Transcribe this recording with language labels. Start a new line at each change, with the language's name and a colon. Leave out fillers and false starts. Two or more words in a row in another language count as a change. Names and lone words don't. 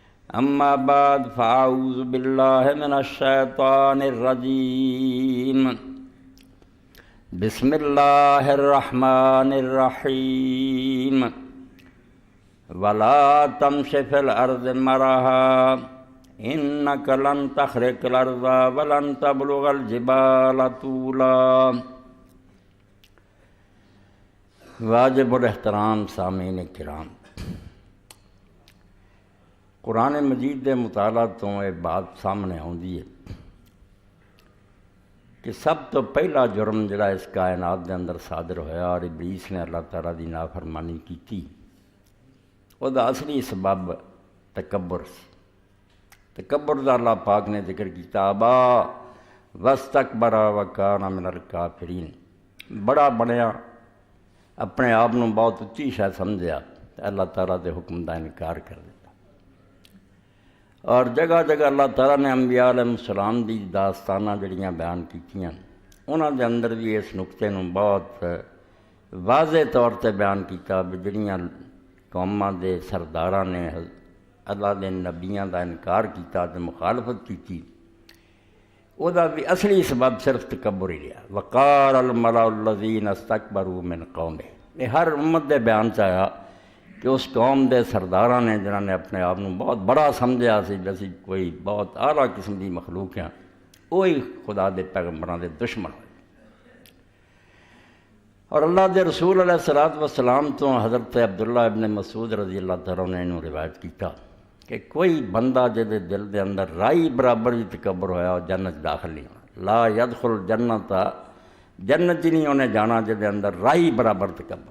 Arabic: اما بعد فاعوذ باللہ من الشیطان الرجیم بسم اللہ الرحمن الرحیم ولا تمش فی الارض مرحا انک لن تخرق الارض ولن تبلغ الجبال طولا۔
Punjabi: واجب الاحترام سامعین کرام، قرآن مجید دے مطالعہ تو یہ بات سامنے آتی ہے کہ سب تو پہلا جرم جڑا اس کائنات دے اندر صادر ہویا اور ابلیس نے اللہ تعالیٰ دی نافرمانی کی، وہ دا اصلی سبب تکبر سی۔ تکبر دا اللہ پاک نے ذکر کیتا،
Arabic: ابا واستکبر وکان من الکافرین،
Punjabi: بڑا بنیا، اپنے آپ نو بہت اچھی شے سمجھیا، اللہ تعالیٰ دے حکم دا انکار کر دیتا۔ اور جگہ جگہ اللہ تعالیٰ نے انبیاء
Arabic: علیہ السلام
Punjabi: دی داستانہ جڑیاں بیان کیتیاں، انہاں دے اندر بھی اس نقطے نو بہت واضح طور تے بیان کیتا بھی جڑیاں قوماں دے سرداراں نے اللہ دے نبیاں دا انکار کیتا تے مخالفت کیتی، او دا بھی اصلی سبب صرف تکبر ہی رہا۔
Arabic: وقال الملأ الذین استکبروا من قومہ،
Punjabi: یہ ہر امت دے بیان چاہیا کہ اس قوم دے سرداراں نے جنہاں نے اپنے آپ نو بہت بڑا سمجھا سی، جیسی کوئی بہت اعلیٰ قسم دی مخلوق ہیں، وہی خدا دے پیغمبراں دے دشمن ہوئے۔ اور اللہ دے رسول
Arabic: علیہ السلام
Punjabi: تو حضرت عبداللہ ابن مسعود
Arabic: رضی اللہ تعالیٰ
Punjabi: نے انہوں روایت کیتا کہ کوئی بندہ جدے دل دے اندر رائی برابر بھی تکبر ہویا اور جنت داخل نہیں ہونا،
Arabic: لا یدخل جنت،
Punjabi: جنت ہی نہیں انہیں جانا جدے اندر رائی برابر تکبر۔